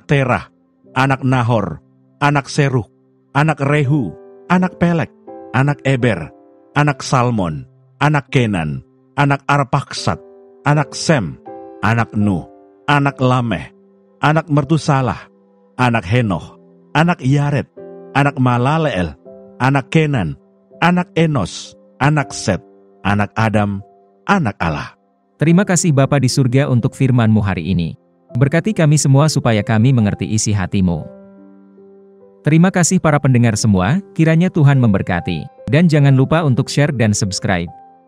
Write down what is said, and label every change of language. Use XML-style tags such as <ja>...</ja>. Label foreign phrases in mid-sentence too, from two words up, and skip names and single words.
<id>Terah, anak Nahor, anak Serug, anak Rehu, anak Pelek, anak Eber, anak Salmon, anak Kenan, anak Arpaksad, anak Sem, anak Nuh, anak Lameh, anak Mertusalah, anak Henoh, anak Yared, anak Malaleel, anak Kenan, anak Enos, anak Set, anak Adam, anak Allah. Terima kasih Bapa di surga untuk firman-Mu hari ini. Berkati kami semua supaya kami mengerti isi hati-Mu. Terima kasih para pendengar semua, kiranya Tuhan memberkati. Dan jangan lupa untuk share dan subscribe.</id>